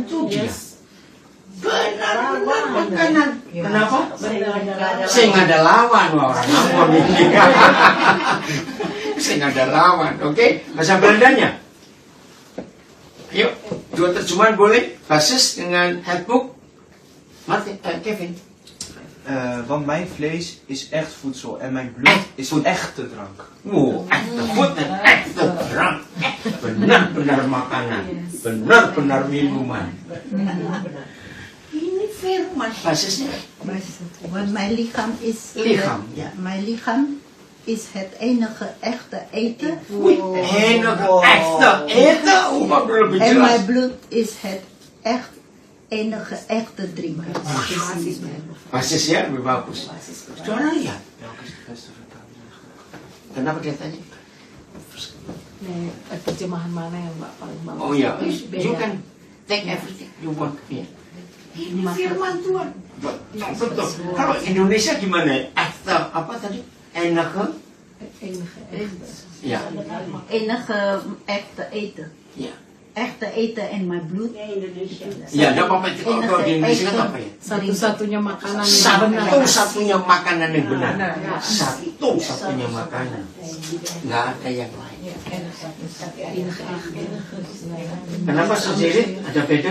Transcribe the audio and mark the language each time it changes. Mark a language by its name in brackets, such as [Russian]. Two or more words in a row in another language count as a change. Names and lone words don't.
[Indonesian] Itu dia. Benar-benar makanan. Kenapa? Saya nggak ada lawan orang Ambon ini. Saya nggak ada lawan. Oke, bahasa Belandanya. Yuk, 2 terjemahan boleh. Basis dengan headbook. Martin, Kevin. [Dutch] Want mijn vlees is echt voedsel en mijn bloed is echte drank. Echte food dan echte drank. [Indonesian] Benar-benar makanan. Benar-benar minuman. Ini firman basisnya. [Dutch] Want mijn lichaam is... Lichaam, ja. Mijn lichaam is het enige echte eten. Enige echte eten. [Indonesian] Wat lebih [Dutch] En [Indonesian] jelas. [Dutch] mijn bloed is het enige echte drinken. [Indonesian] Basisnya lebih bagus. Saudara lihat. [Dutch] Welke is de beste vertaling? [Indonesian] Kenapa dia tanya? Nih, terjemahan mana yang Mbak paling bagus? Oh ya, Beda. [English] you can take everything you want. [Indonesian] Ya. Ini firman Tuhan. Betul. Kalau Indonesia gimana? Echte apa tadi? [Dutch] Enige. Enige echte. [Indonesian] Ya. [Dutch] Enige echte eten. [Indonesian] Ya. [Dutch] Echte eten en mijn bloed. [Indonesian] Ya, enggak apa-apa. Kalau di Indonesia kan apa ya? Satu-satunya makanan yang benar. Satu-satunya makanan yang benar. Satu-satunya makanan. Nggak ada yang lain. Kenapa sendiri? Ada beda?